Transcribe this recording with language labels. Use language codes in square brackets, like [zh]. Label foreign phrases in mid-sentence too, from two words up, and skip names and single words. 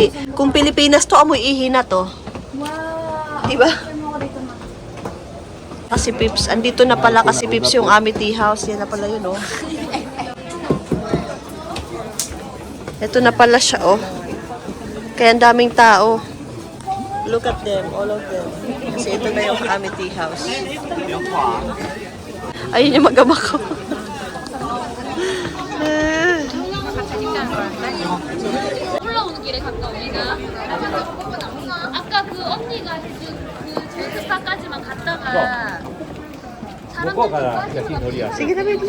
[tl] Kung Pilipinas to, amoy ihi na to. Wow! Diba? Ano ko dito na? Kasi Pips, andito na pala kasi Pips yung Amity House. Yan na pala yun, oh. Ito na pala siya, oh. Kaya ang daming tao. [en] Look at them, all of them. [tl] Kasi ito na yung Amity House. Ayun yung mag-ama ko. [ko] 올라오는 길에 가까우니까 아까 그 언니가 해준 그 제일 스파까지만 갔다가 사람들 빠지고 [tl] Sige na, Bidley.